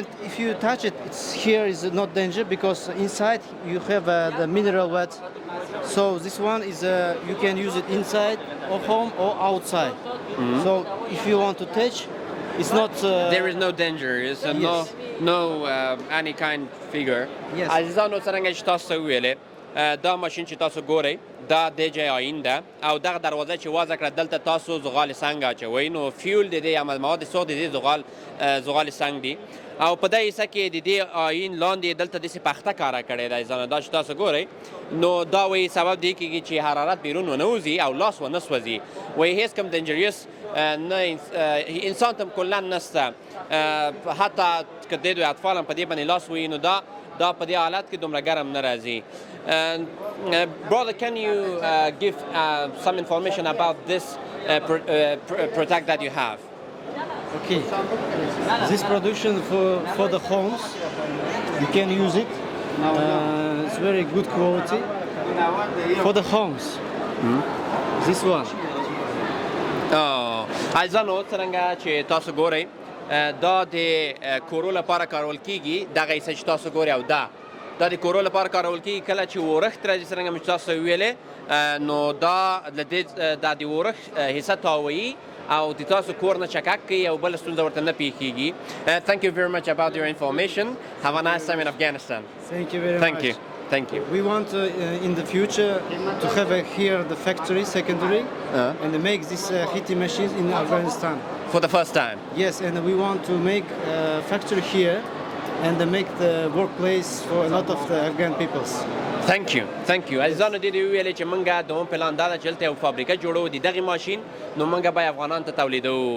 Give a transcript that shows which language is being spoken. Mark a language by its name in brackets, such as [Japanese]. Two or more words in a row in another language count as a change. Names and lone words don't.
[English] If you touch it, it's here is not danger because inside you have the mineral wet. So this one is you can use it inside or home or outside. So if you want to touch, it's not. There is no danger. It's no any kind figure. Yes. [Pashto] عزیزانو څرنګه چې تاسو ویلې دا ماشین چې تاسو ګورئ دا د جې آیین ده او دغه دروازه چې وازه کړه دلته تاسو زغال سنګ اچوئ نو فیول د دې یا مواد سوخت د دې زغال سنګ دي او په دې حصه کې د دې آیین لاندې دلته داسې پخته کاره کړې ده عزیزانو دا چې تاسو ګورئ نو دا وایي سبب دی کېږي چې حرارت بیرون ونه وځي او لاس ونه سوځي وایي هیڅ کوم دنجریس نه انسان ته کلا نشته حتی که د دوی اطفال هم په دې باندې لاس ووهي نو دا په دې حالت کې دومره ګرم نه راځي [English] brother can you give some information about this product that you have? Okay, this production for the homes you can use it. It's very good quality for the homes. This one. [Pashto] عزیزانو څرنګه چې تاسو ګورئ دا د کورو لپاره کارول کیږي دغه حصه چې تاسو ګورئ او دا د کورو لپاره کارول کیږي کله چې ورښت راځي څرنګه مې تاسو ویلې نو دا د ورښت حصه تاویي او د تاسو کور نه چکک کوي او بله ستونزه ورته نه پیښیږي [English] Thank you very much about your information. Have a nice time in Afghanistan. Thank you very much. Thank you. We want in the future to have here the factory secondary and make these heating machines in Afghanistan. For the first time? Yes, and we want to make a factory here and make the workplace for a lot of the Afghan peoples. Thank you. [Pashto] عزیزانو دې ویلې چې موږ دوم پلان دا ده چې دلته یو فابریکه جوړو د دغې ماشین نو موږ به افغانانو ته تولیدوو.